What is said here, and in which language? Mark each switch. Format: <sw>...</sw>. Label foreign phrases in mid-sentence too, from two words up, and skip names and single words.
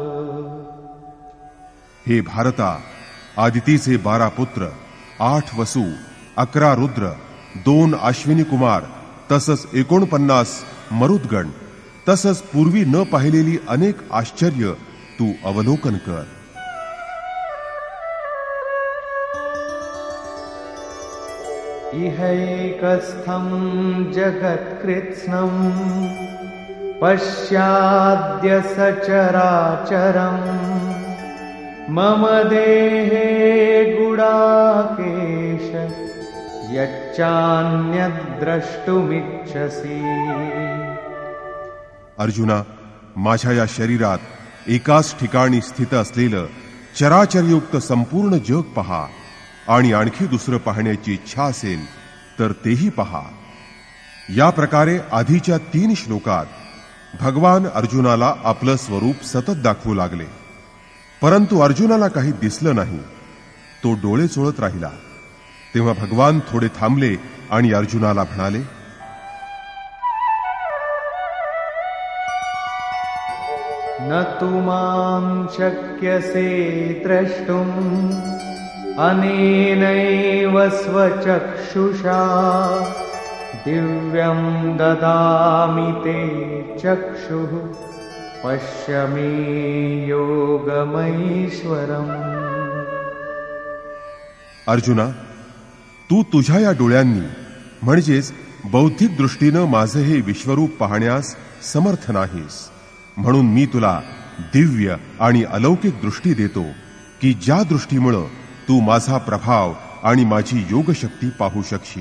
<mr>हे भारता, आदितीचे 12 पुत्र, 8 वसू, 11 रुद्र, 2 अश्विनी कुमार, तसंच 49 मरुद्गण, तसंच पूर्वी न पाहिलेली अनेक आश्चर्य तू अवलोकन कर.</mr> <sa>इहैकस्थं जगत्कृत्स्नं पश्याद्य सचराचरम् मम देहे गुडाकेश यच्चान्यद्द्रष्टुमिच्छसि.</sa> <mr>अर्जुना, माझ्या या शरीरात एकाच ठिकाणी स्थित असलेलं चराचरयुक्त संपूर्ण जग पहा आणि आणखी दुसरं पाहण्याची इच्छा असेल तर तेही पहा. या प्रकारे आधीच्या 3 श्लोकात भगवान अर्जुनाला आपलं स्वरूप सतत दाखवू लागले. परंतु अर्जुनाला काही दिसलं नाही. तो डोळे चोळत राहिला. तेव्हा भगवान थोडे थांबले आणि अर्जुनाला म्हणाले,</mr> <sa>न तु मां शक्यसे द्रष्टुम् अनेनैव स्वचक्षुषा दिव्यं ददामि ते चक्षुः पश्य मे योगमैश्वरम्.</sa> <mr>अर्जुना, तू तुझ्या या डोळ्यांनी म्हणजेच बौद्धिक दृष्टीनं माझं हे विश्वरूप पाहण्यास समर्थ नाहीस. म्हणून मी तुला दिव्य आणि अलौकिक दृष्टी देतो की ज्या दृष्टीमुळं तू माझा प्रभाव आणि माझी योगशक्ती पाहू शकशील.</mr>